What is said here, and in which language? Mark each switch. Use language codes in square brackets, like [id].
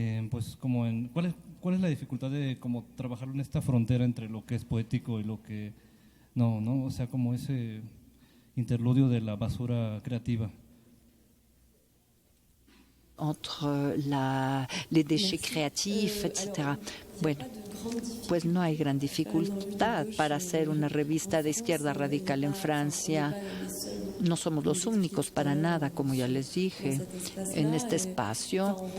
[es] Pues como ¿cuál es la dificultad de como trabajarlo en esta frontera entre lo que es poético y lo que no? O sea, como ese interludio de la basura creativa. [fr] Entre les déchets créatifs, etc. [es] Bueno, pues no hay gran dificultad para hacer una revista de izquierda radical en Francia. No somos los únicos para nada, como ya les dije, en este espacio.